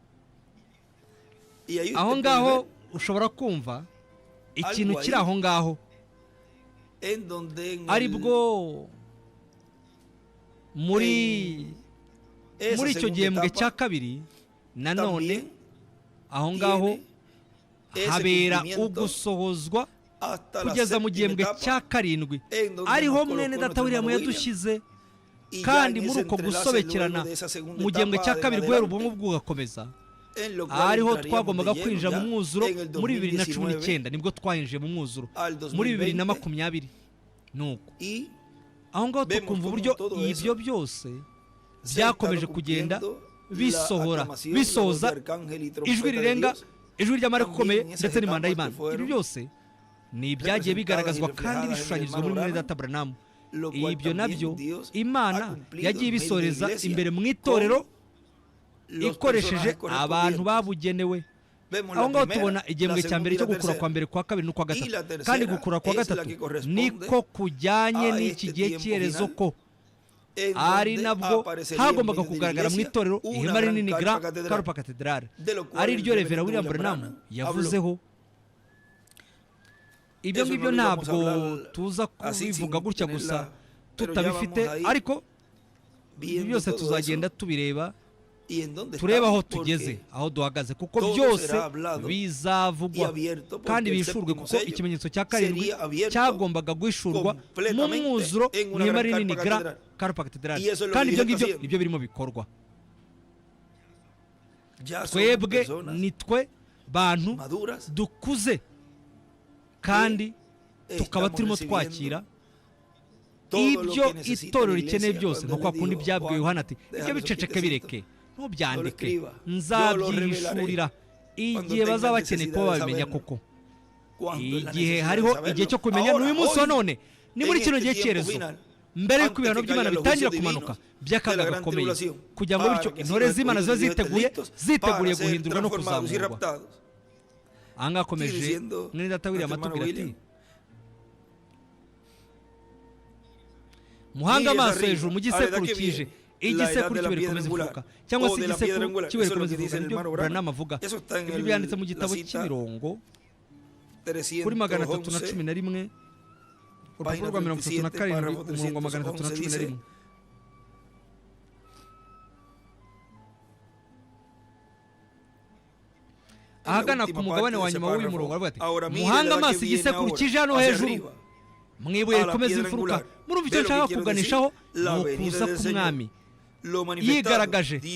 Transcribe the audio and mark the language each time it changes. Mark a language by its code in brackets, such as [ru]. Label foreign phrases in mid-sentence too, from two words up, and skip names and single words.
[rw] aho ngaho ushobora kumva ikintu kiri aho ngaho, ari bwo muri icyo gihembwe cya kabiri nanone aho ngaho [es] tiene ese habera cumplimiento [rw] ugusohozwa [es] hasta la [rw] kugeza mu [es] séptima [rw] gihembwe [es] etapa, [rw] cya karindwi [es] en donde [rw] ariho [es] nos [rw] mwene [es] colocó [rw] data [es] nuestro William hermano [rw] yadushyize [es] y ya [rw] kandi [es] en [rw] muri [es] ese [rw] uko [es] entrelace [rw] gusobekerana [es] luego de esa segunda [rw] mu gihembwe [es] etapa [rw] cya [es] en [rw] kabiri guhera [es] adelante, [rw] ubumwe bwugakomeza [es] en lo cual [rw] ariho [es] entraríamos [rw] twagombaga [es] de lleno [rw] kwinjira ya mu mwuzuro [es] en el [rw] muri 2019 2019 nibwo twinjiye mu mwuzuro [es] al [rw] muri 2020, 2020 nuko [es] y [rw] aho ngaho [es] vemos [rw] tukumva [es] como [rw] uburyo [es] todo [rw] ibyo [es] eso [rw] byose [es] se [rw] byakomeje [es] ha [rw] kugenda [es] estado cumpliendo [rw] bisohora [es] la aclamación, [rw] bisoza [es] la voz de arcángel y trompeta [rw] ijwi [es] de [rw] rirenga [es] Dios, [rw] ijwi ry'amara gukomeye [es] también esas [rw] ndetse n'imanda [es] etapas [rw] y'Imana [es] que fueron [rw] ibi byose ni ibyagiye bigaragazwa [es] representadas y [rw] kandi [es] reflejadas en [rw] bishushanyizwa [es] el [rw] muri [es] hermano [rw] mwene data Branham [es] lo cual [rw] ibyo [es] también [rw] nabyo [es] Dios [rw] Imana [es] ha cumplido [rw] yagiye [es] en medio de la [rw] ibisoreza [es] iglesia [rw] imbere mu [es] con [rw] itorero [es] los [rw] ikoresheje [es] personajes [rw] abantu [es] correspondientes. [rw] babugenewe [es] Vemos [rw] aho [es] la [rw] ngaho [es] primera, [rw] tubona igihembwe [es] la [rw] cya mbere [es] segunda y [rw] cyo [es] la [rw] gukura kwa [es] tercera. [rw] mbere kwa kabiri n'ukwa [es] Y la [rw] gatatu [es] tercera [rw] kandi gukura kwa [es] es la [rw] gatatu [es] que corresponde [rw] niko kujyanye [es] a [rw] n'iki [es] este [rw] gihe [es] tiempo [rw] cy'iherezo [es] final, [rw] ko [es] en [rw] ari [es] donde [rw] nabwo [es] aparecería [rw] hagombaga [es] en medio de la [rw] kugaragara mu [es] iglesia [rw] itorero [es] una [rw] ihema [es] gran [rw] rinini [es] carpa Grand catedral, Carpa Cathedral de lo cual [rw] ari [es] el [rw] ryo Reverend [es] reverendo William Branham Branham habló. [rw] yavuzeho ibyo [es] Eso [rw] ngibyo [es] no lo íbamos [rw] ntabwo [es] a hablar [rw] tuza [es] así [rw] kubivuga [es] sin [rw] gutya [es] tenerla, [rw] gusa [es] pero ya [rw] tutabifite [es] vamos a ir [rw] ariko ibi [es] viendo [rw] byose [es] todo [rw] tuzagenda [es] eso [rw] tubireba [es] y en dónde [rw] turebe aho [es] estamos, [rw] tugeze [es] porque [rw] aho duhagaze kuko [es] todo [rw] byose [es] será hablado [rw] bizavugwa [es] y abierto, porque [rw] kandi [es] el [rw] bishurwe [es] séptimo [rw] kuko [es] sello [rw] ikimenyetso cya karindwi [es] sería abierto [rw] cyagombaga guhishurwa mu [es] completamente [rw] mwuzuro [es] en [rw] mu [es] una [rw] ihema [es] gran [rw] rinini [es] carpa Grand catedral. Carpa Cathedral Y eso es lo [rw] kandi [es] que [rw] ibyo [es] Dios [rw] ngibyo [es] está haciendo. [rw] nibyo birimo bikorwa [es] ya somos [rw] twebwe [es] personas [rw] nitwe bantu [es] maduras, [rw] dukuze kandi tukaba [es] estamos [rw] turimo [es] recibiendo [rw] twakira [es] todo lo [rw] ibyo [es] que necesita [rw] itorero [es] la [rw] rikeneye [es] iglesia, [rw] byose [es] cuando [rw] nko kwa [es] le [rw] kundi [es] dijo, [rw] byabwiwe Juan, Yohana ati [es] déjalo [rw] ibyo biceceke [es] quietecito, [rw] bireke [es] no lo [rw] ntubyandike [es] escriba, [rw] nzabyihishurira igihe [es] tengan [rw] bazaba bakeneye [es] necesidad [rw] kuba [es] de [rw] babimenya [es] saberlo. [rw] koko [es] Cuando es la [rw] igihe [es] necesidad [rw] hariho [es] de saberlo. [rw] igihe cyo kumenya [es] Ahora, [rw] n'uyu munsi wa [es] hoy, [rw] none ni muri [es] en [rw] kino [es] este [rw] gihe [es] tiempo [rw] cy'iherezo [es] final, [rw] mbere y'uko [es] antes [rw] ibihano [es] que [rw] by'Imana [es] caigan los [rw] bitangira [es] juicios [rw] kumanuka [es] divinos [rw] by'akaga [es] de la gran [rw] gakomeye [es] tribulación, [rw] kugira ngo [es] para [rw] bityo [es] que [rw] intore [es] sigan [rw] z'Imana zibe [es] escogidos y [rw] ziteguye [es] estos [rw] ziteguriye [es] para ser [rw] guhindurwa no [es] transformados y [rw] kuzamurwa [es] raptados. [rw] aha ngaha akomeje [es] Sigue diciendo [rw] mwene data William [es] nuestro [rw] atubwira [es] hermano [rw] ati William, muhanga [es] mires [rw] amaso [es] arriba, [rw] hejuru mu [es] a la [rw] gisekuru [es] edad que [rw] kije [es] viene, la edad [rw] igisekuru [es] de la [rw] cy'ibuye [es] piedra [rw] rikomeza [es] angular, [rw] imfuruka cyangwa [es] o se de la piedra [rw] igisekuru [es] angular. [rw] cy'ibuye [es] Eso es lo [rw] rikomeza [es] que dice [rw] imfuruka [es] el [rw] nibyo [es] hermano Branham Branham. [rw] avuga [es] Eso está en [rw] ibyo [es] el- [rw] byanditse mu [es] la [rw] gitabo [es] cita [rw] cy'imirongo kuri magana atatu na 311, cumi na rimwe urupapuro [es] página [rw] rwa mirongo itatu na 37, karindwi [es] párrafo [rw] umurongo wa magana atatu na 311 cumi na [es] dice, [rw] rimwe ahagana ku mugabane wa nyuma w'uyu murongo aravuga ati muhanga amaso igisekuru kije hano hejuru mwibuye rikomeza imfuruka murumva icyo nshaka kuganishaho ni ukuza k'umwami yigaragaje